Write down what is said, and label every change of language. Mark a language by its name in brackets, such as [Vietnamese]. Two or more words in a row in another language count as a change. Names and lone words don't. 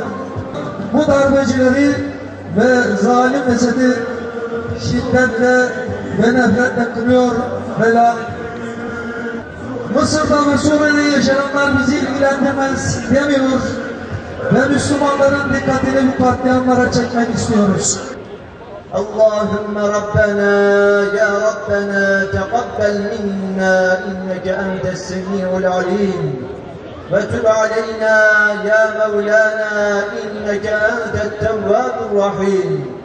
[Turkish] Bu darbecileri ve zalim Esed'i şiddetle ve nefretle kınıyor ve lanet. Mısır'da ve Suriye'de yaşananlar bizi ilgilendirmez demiyor ve Müslümanların dikkatini bu katliamlara çekmek istiyoruz. [Arabic] اللهم ربنا يا ربنا تقبل منا إنك أنت السميع العليم وتب علينا يا مولانا إنك أنت التواب الرحيم.